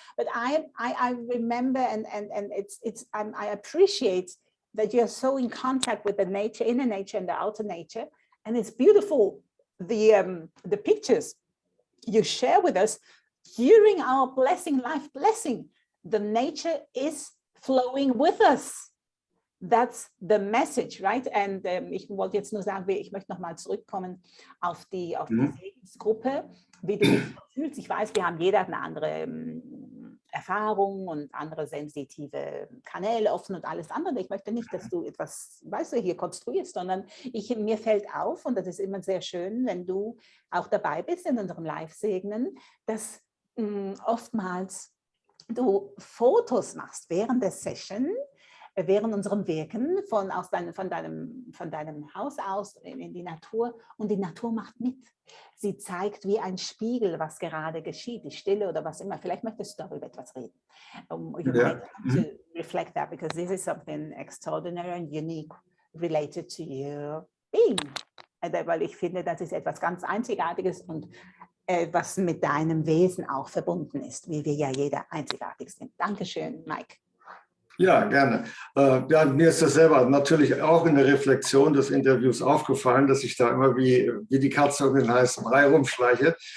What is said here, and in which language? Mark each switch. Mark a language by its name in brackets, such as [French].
[English] But I remember, and I appreciate that you're so in contact with the nature, inner nature and the outer nature, and it's beautiful, the pictures you share with us during our blessing, life blessing. The nature is flowing with us. That's the message, right? [German] And ich wollte jetzt nur sagen, ich möchte nochmal zurückkommen auf die Segensgruppe, wie du dich fühlst. Ich weiß, wir haben jeder eine andere Erfahrung und andere sensitive Kanäle offen und alles andere. Ich möchte nicht, dass du etwas, weißt du, hier konstruierst, sondern mir fällt auf, und das ist immer sehr schön, wenn du auch dabei bist in unserem Live-Segnen, dass oftmals du Fotos machst während der Session, während unserem Wirken von deinem Haus aus in die Natur, und die Natur macht mit. Sie zeigt wie ein Spiegel, was gerade geschieht, die Stille oder was immer. Vielleicht möchtest du darüber etwas reden. [English] You might want to reflect that, because this is something extraordinary and unique related to your being. [German] Weil ich finde, das ist etwas ganz Einzigartiges und was mit deinem Wesen auch verbunden ist, wie wir ja jeder einzigartig sind. Dankeschön, Mike. Ja, gerne. Ja, mir ist das selber natürlich auch in der Reflexion des Interviews aufgefallen, dass ich da immer wie die Katze um den heißen Brei rumschleiche.